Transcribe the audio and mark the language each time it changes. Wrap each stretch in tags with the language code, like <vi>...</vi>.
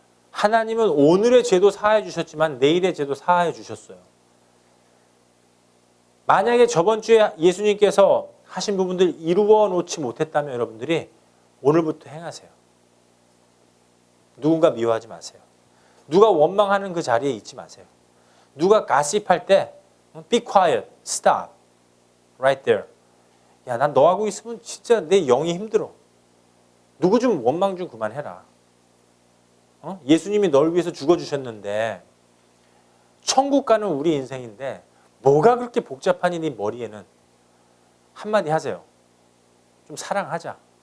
<ko>하나님은 오늘의 죄도 사하여 주셨지만 내일의 죄도 사하여 주셨어요. 만약에 저번 주에 예수님께서 하신 부분들 이루어 놓지 못했다면 여러분들이 오늘부터 행하세요. 누군가 미워하지 마세요. 누가 원망하는 그 자리에 있지 마세요.</ko> <en>누가 가십할 때 be quiet, stop, right there.</en> <ko>야, 난 너하고 있으면 진짜 내 영이 힘들어. 누구 좀 원망 좀 그만해라. 예수님이 널 위해서 죽어주셨는데 천국 가는 우리 인생인데 뭐가 그렇게 복잡하니 네 머리에는. 한마디 하세요. 좀 사랑하자.</ko>